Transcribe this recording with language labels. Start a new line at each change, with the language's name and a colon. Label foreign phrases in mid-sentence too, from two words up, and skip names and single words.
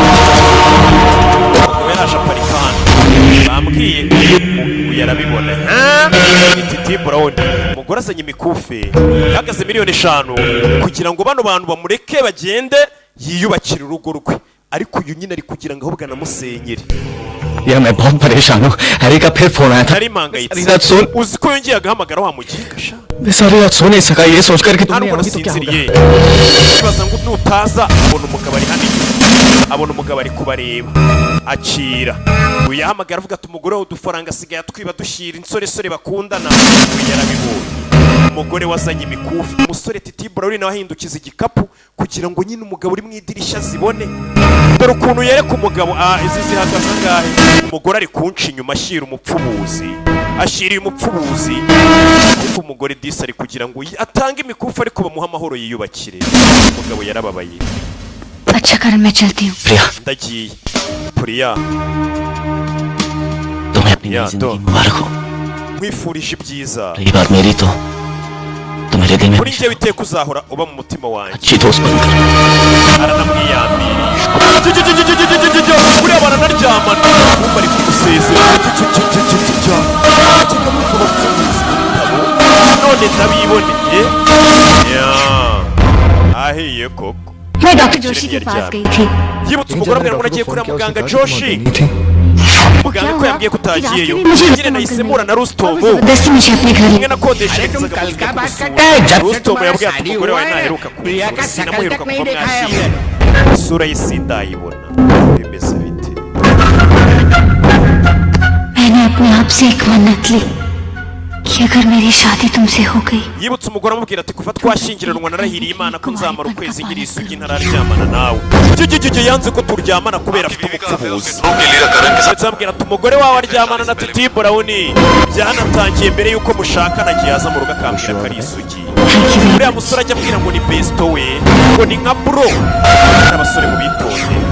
Kinyarwanda: umugabo yaraje aparika hano bambwiye uyu arabibona ni Titi Brown. umugore azanye imikufe yahagaze $5,000,000 kugira ngo bano bantu bamureke bagende yiyubakire urugo rwe. ariko uyu nyine ari kugira ngo ahubwo anamusenyere.
Hindi: यार मैं बहुत परेशान हूँ हरी का फिर फोन आया था
Kinyarwanda: nari mpangayitse.
Hindi: रात सोन
Kinyarwanda: uzi ko yongeye agahamagara wa mugiga
Hindi: मैं सारी रात सो नहीं सका ये सोचकर कि
Kinyarwanda: hano
Hindi: तुमने
Kinyarwanda: ubona
Hindi: अभी तो क्या होगा
Kinyarwanda: sinziriye. ibaza ngo nutaza abona umugabo ari hano abona umugabo ari kubareba akira. uyu yahamagara avuga ati umugore wawe udufaranga asigaye atwiba dushyira insoresore bakundana. uyu yarabibonye. umugore wazanye imikufi. umusore Titi Brown nawe ahindukiza igikapu kugira ngo nyine umugabo uri mu idirishya zibone. dore ukuntu yereka umugabo izi zihagaze angahe. umugore ari kunca inyuma ashyira umupfubuzi ashyiriye umupfubuzi. ariko umugore disi ari kugira ngo atange imikufi ariko bamuha amahoro yiyubakire. umugabo yarababaye.
Hindi: अच्छा करण मैं चलती हूँ। प्रिया
Kinyarwanda: ndagiye Priya
Hindi: तुम्हें अपनी या, नई जिंदगी मुबारक हो।
Kinyarwanda: nkwifurije ibyiza
Hindi: रही बात मेरी तो मेरे दिल में
Kinyarwanda: kuri njyewe iteka uzahora uba mu mutima wanjye
Hindi: अच्छी दोस्त बनकर
Kinyarwanda: aranamwiyambiriye buriya baranaryamana ubu bari kumusezera none ndabiboneye ahiye koko
Hindi: मैं डॉक्टर जोशी के पास गई थी।
Kinyarwanda: yibutse umugore amubwira ngo nagiye kureba muganga Joshi muganga ko yambwiye ko utagiyeyo nyine nahise mpura na Rustomu
Hindi: जबरदस्ती मुझे अपने घर
Kinyarwanda: umwe nakodesherezaga Rustomu yabwiye ati umugore wawe ntaheruka kumusura sinamuheruka kuva mwakira isura ye sindayibona bimeze bite
Hindi: मैंने अपने आप से एक मन्नत ली कि अगर मेरी शादी तुमसे हो गई
Kinyarwanda: yibutse umugore amubwira ati kuva twashyingiranwa narahiriye Imana ko nzamara ukwezi ngira isugi ntararyamana nawe jijijije yanze ko turyamana kubera afite umupfubuzi ndetse ambwira ati umugore wawe aryamana na Titi Brown byanatangiye mbere yuko mushakana agiye aza mu rugo akambwira ko ari isugi uriya musore ajya ambwira ngo ni besto we ngo ni nka bro n'abasore mu bitonde